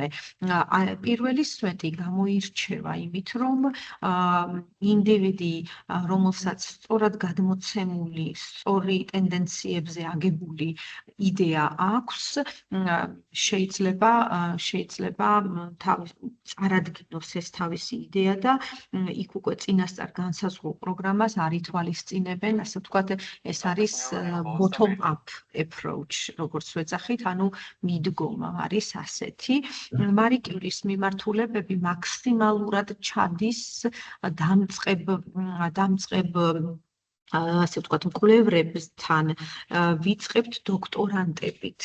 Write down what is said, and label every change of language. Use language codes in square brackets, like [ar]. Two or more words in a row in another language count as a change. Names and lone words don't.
[ka] პირველი სვეტი გამოირჩევა იმით, რომ ინდივიდი, რომელსაც სწორად გადმოცემული, სწორი ტენდენციებზე აგებული იდეა აქვს, შეიძლება წარადგინოს ეს თავისი იდეა და იქ უკვე წინასწარ განსაზღვრულ პროგრამას არ ითვალისწინებენ, ასე ვთქვათ, ეს არის [en] bottom up approach, [ka] როგორც ვეძახით, ანუ მიდგომა არის ასეთი. მარი კიურის მიმართულებები მაქსიმალურად ჩადის დამწყებ ასე ვთქვათ, მკვლევრებთან ვიწყებთ დოქტორანტებით.